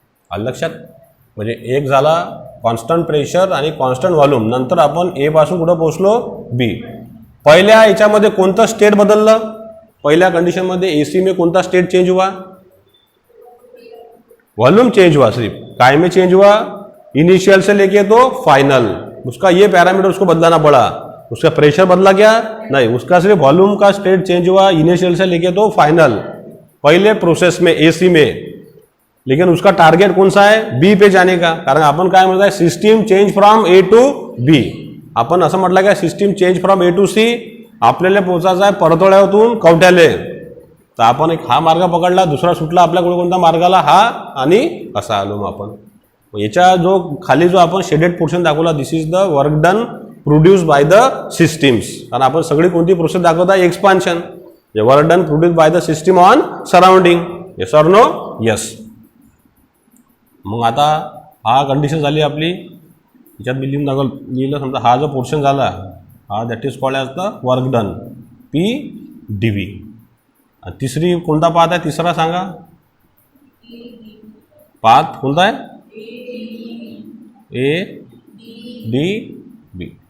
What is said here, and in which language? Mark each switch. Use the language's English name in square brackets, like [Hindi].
[Marathi] आलं लक्षात? म्हणजे एक झाला कॉन्स्टंट प्रेशर आणि कॉन्स्टंट व्हॉल्यूम. नंतर आपण ए पासून कुठं पोहोचलो, बी. पहिल्या याच्यामध्ये कोणतं स्टेट बदललं, पहिल्या कंडिशनमध्ये एसी में कोणता स्टेट चेंज हुआ, [Hindi] वॉल्यूम चेंज हुआ. सिर्फ काय में चेंज हुआ, इनिशियल से लेके तो फाइनल. उसका ये पैरामीटर उसको बदलाना पड़ा. उसका प्रेशर बदला क्या, नहीं, उसका सिर्फ वॉल्यूम का स्टेट चेंज हुआ इनिशियल से लेके तो फाइनल पहले प्रोसेस में एसी में. लेकिन उसका टारगेट कौन सा है, बी पे जाने का. [Marathi] कारण आपण काय म्हणताय, system change from A to be. आपण असं म्हटलं का system change from A to C, आपल्याला पोहोचायचं आहे परतोळ्यातून कवठ्याले. तर आपण एक हा मार्ग पकडला, दुसरा सुटला आपल्याकडे कोणता मार्गाला, हा, आणि असा आलो मग आपण. याच्या जो खाली जो आपण शेडेड पोर्शन दाखवला, [English] This is the work done produce by the systems. [Marathi] कारण आपण सगळी कोणती प्रोसेस दाखवत आहे, expansion. [English] Work done produce by the system on surrounding. Yes or no, yes. [Marathi] मग आता हा कंडिशन झाली आपली. याच्यात मी लिहिलं समजा हा जो पोर्शन झाला, हा [English] that is called as the work done, [Marathi] P D V. तिसरी कोणता पाथ आहे, तिसरा सांगा पाथ कोणता आहे, ए डी बी.